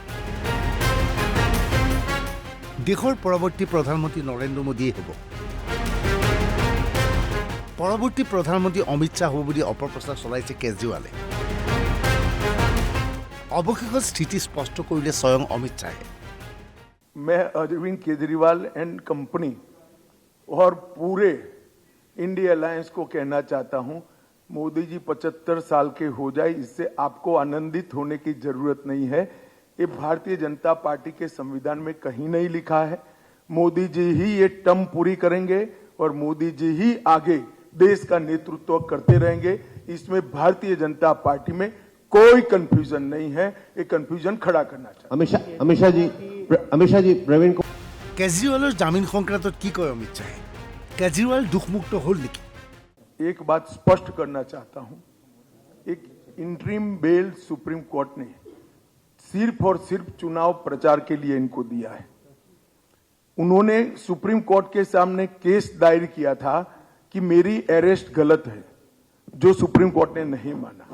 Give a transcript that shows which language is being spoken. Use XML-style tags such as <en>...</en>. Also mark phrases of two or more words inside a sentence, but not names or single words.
<as>দেশৰ পৰৱৰ্তী প্ৰধানমন্ত্ৰী নৰেন্দ্ৰ মোদীয়ে হ'ব। পৰৱৰ্তী প্ৰধানমন্ত্ৰী অমিত শ্বাহ হ'ব বুলি অপপ্ৰচাৰ চলাইছে কেজৰিৱালে। অৱশেষত স্থিতি স্পষ্ট কৰিলে স্বয়ং অমিত শ্বাহে।</as> <hi>मैं अरविंद केजरीवाल</hi> <en>and company</en> <hi>और पूरे इंडिया अलायंस को कहना चाहता हूं, मोदी जी 75 साल के हो जाए, इससे आपको आनंदित होने की जरूरत नहीं है। ये भारतीय जनता पार्टी के संविधान में कहीं नहीं लिखा है। मोदी जी ही ये टर्म पूरी करेंगे और मोदी जी ही आगे देश का नेतृत्व करते रहेंगे। इसमें भारतीय जनता पार्टी में कोई कंफ्यूजन नहीं है। ये कंफ्यूजन खड़ा करना चाहिए। अमित शाह जी प्रवीण को</hi> <as>কেজৰিৱালৰ জামিন সংক্ৰান্তত কি কয় অমিত শ্বাহে? কেজৰিৱাল দুখমুক্ত হ'ল নেকি?</as> <hi>एक बात स्पष्ट करना चाहता हूं, एक</hi> <en>interim bail</en> <hi>सुप्रीम कोर्ट ने सिर्फ और सिर्फ चुनाव प्रचार के लिए इनको दिया है। उन्होंने सुप्रीम कोर्ट के सामने केस दायर किया था कि मेरी अरेस्ट गलत है, जो सुप्रीम कोर्ट ने नहीं माना।</hi>